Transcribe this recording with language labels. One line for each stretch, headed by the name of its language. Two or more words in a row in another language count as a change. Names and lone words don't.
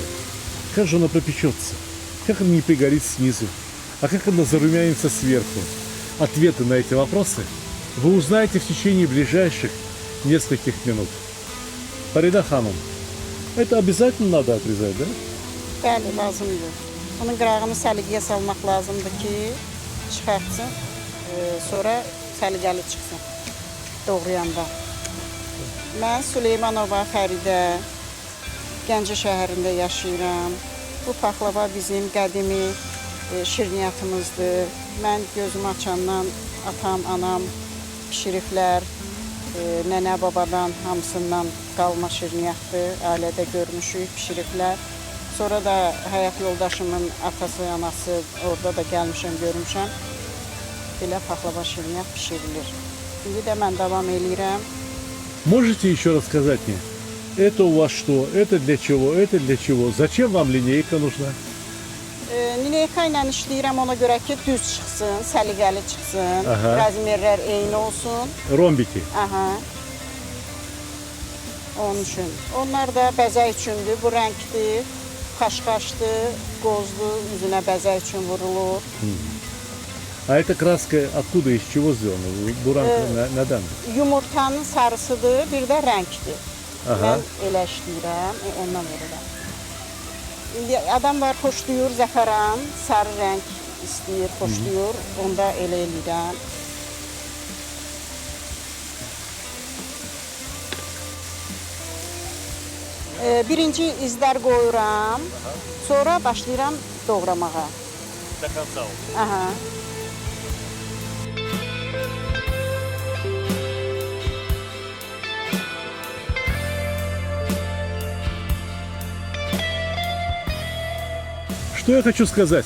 Russian: Как же она пропечется? Как она не пригорит снизу? А как она зарумянится сверху? Ответы на эти вопросы вы узнаете в течение ближайших нескольких минут. Фарида Ханум, это обязательно надо отрезать, да?
Azerbaijani: Bəli, lazımdır. Onun qırağını səliqəyə salmaq lazımdır ki, çıxartsın, sonra səliqəli çıxsın doğrayanda. Mən Süleymanova Fəridə, Gəncə şəhərində yaşayıram. Bu paxlava bizim qədimi şirniyyatımızdır. Mən gözümü açandan atam, anam pişiriblər. Nənə, babadan hamısından qalma şirniyyatdır. Ailədə görmüşük, pişiriblər. Sonra da həyat yoldaşımın atası, anası orada da gəlmişəm, görmüşəm. Belə paxlava şirniyyat pişirilir. İndi də mən davam eləyirəm.
Russian: Можете еще рассказать мне, это у вас что, это для чего, это для чего? Зачем вам линейка нужна?
Azerbaijani: Lineyka ilə işləyirəm ona görə ki, düz çıxsın, səliqəli çıxsın, Aha. razmerlər eyni olsun. Ромбики. Aha. Onun üçün. Onlar da bəzək üçündür. Bu rəngdir, xaşxaşdır, qozdur, üzünə bəzək üçün vurulur.
Russian: А эта краска откуда, из чего сделана?
Azerbaijani: Буранка nədən? Yumurtanın sarısıdır, bir də rəngdir. Aha. Mən elə işləyirəm, ondan vururam. İndi adam var, xoşlayır zəfəran, sarı rəng istəyir, xoşlayır, onda elə eləyirəm. Birinci izlər qoyuram, sonra başlayıram doğramağa. Aha.
Russian: Что я хочу сказать?